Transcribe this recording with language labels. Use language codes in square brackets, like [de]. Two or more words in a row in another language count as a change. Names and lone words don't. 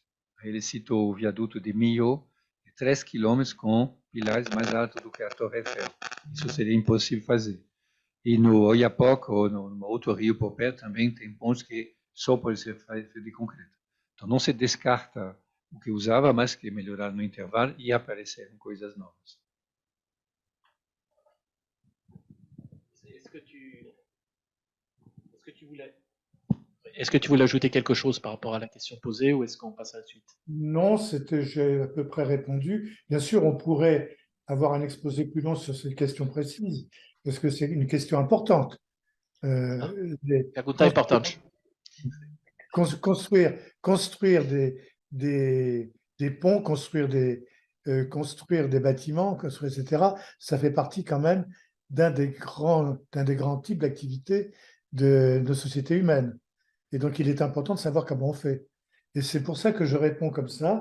[pt] Ele citou o viaduto de Millau, de 3 quilômetros com pilares mais altos do que a Torre Eiffel. Isso seria impossível fazer. E no Oiapoque, ou no outro rio por perto, também tem pontes que só podem ser feitos de concreto. Então, não se descarta o que usava, mas que melhorar no intervalo e apareceram coisas novas. [fr] Est-ce que tu voulais ajouter quelque chose par rapport à la question posée ou est-ce qu'on passe à la suite? Non, j'ai à peu près répondu. Bien sûr, on pourrait avoir un exposé plus long sur cette question précise, parce que c'est une question importante. [pt] Pergunta importante. [fr] Construire des ponts, construire des bâtiments, etc., ça fait partie quand même d'un des grands types d'activités de nos sociétés humaines. Et donc, il est important de savoir comment on fait. Et c'est pour ça que je réponds comme ça.